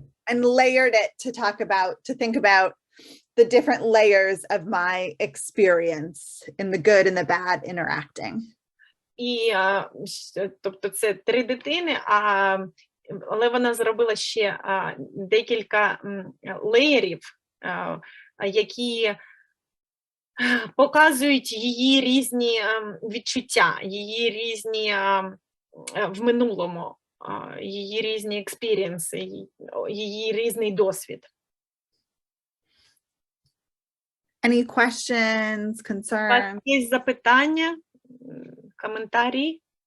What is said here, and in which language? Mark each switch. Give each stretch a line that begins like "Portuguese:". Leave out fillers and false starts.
English: And layered it to think about the different layers of my experience in the good and the bad interacting.
Ukrainian: І, тобто, це 3 дитини, але вона зробила ще декілька леєрів, які показують її різні відчуття, її різні в минулому, її різні експірієнси, її різний досвід.
English: Any questions, concerns?
Ukrainian: У вас є запитання, коментарі?